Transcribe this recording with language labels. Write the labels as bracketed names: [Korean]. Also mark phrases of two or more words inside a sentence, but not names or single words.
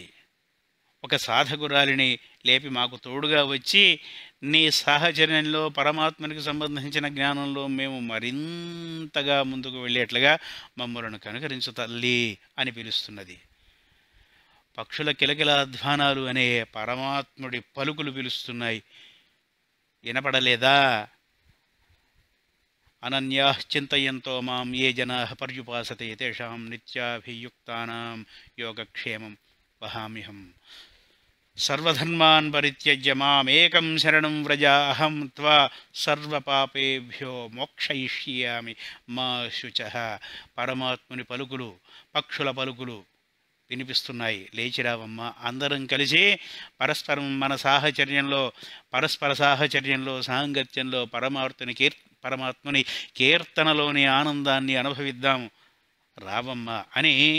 [Telugu] ఒక సాధకురాలిని లేపి మాకు తోడుగా వచ్చి నీ సాహచర్యంలో పరమాత్మనికి సంబంధించిన జ్ఞానంలో మేము మరింతగా ముందుకు వెళ్ళేట్లుగా మమ్మలను కనుకరించు తల్లి అని పిలుస్తున్నది. పక్షుల కిలకిలాధ్వానాలు అనే పరమాత్ముడి పలుకులు పిలుస్తున్నాయి. [Sanskrit] వినపడలేదా? అనన్యాశ్చింతయంతో మాం ఏ జనాః పర్యుపాసతే తేషాం నిత్యాభియుక్తానాం యోగక్షేమం వహామ్యహం. సర్వధర్మాన్ పరిత్యజ్య మామేకం శరణం వ్రజ అహం త్వా సర్వపాపేభ్యో మోక్షయిష్యామి మా శుచః. [Telugu] పరమాత్ముని పలుకులు, పక్షుల పలుకులు వినిపిస్తున్నాయి. లేచిరావమ్మ, అందరం కలిసి పరస్పరం మన సాహచర్యంలో, పరస్పర సాహచర్యంలో, సాంగత్యంలో పరమాత్ముని కీర్తనలోని ఆనందాన్ని అనుభవిద్దాం రావమ్మ అని